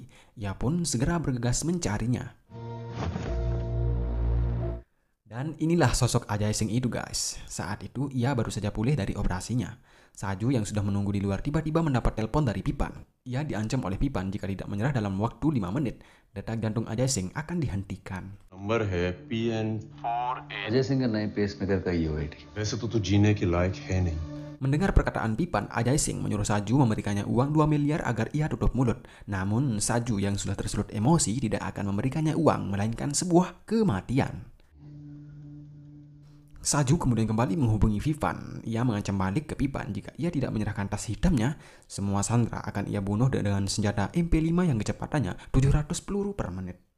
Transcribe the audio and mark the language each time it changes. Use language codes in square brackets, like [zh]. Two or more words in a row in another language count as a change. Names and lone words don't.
[id] Ia pun segera bergegas mencarinya. Dan inilah sosok Ajay Singh itu guys. Saat itu ia baru saja pulih dari operasinya. Saju yang sudah menunggu di luar tiba-tiba mendapat telepon dari Pipan. Ia diancam oleh Pipan jika tidak menyerah dalam waktu 5 menit, detak jantung Ajay Singh akan dihentikan. [hi] नंबर है PN अजय सिंह का नए पेसमेकर का UID. वैसे तो तू जीने के लायक है नहीं. [id] Mendengar perkataan Pipan, Ajay Singh menyuruh Saju memberikannya uang 2 miliar agar ia tutup mulut. Namun Saju yang sudah tersulut emosi tidak akan memberikannya uang, melainkan sebuah kematian. Saju kemudian kembali menghubungi Vivan. Ia mengancam balik ke Pipan jika ia tidak menyerahkan tas hitamnya, semua Sandra akan ia bunuh dengan senjata MP5 yang kecepatannya 700 peluru per menit.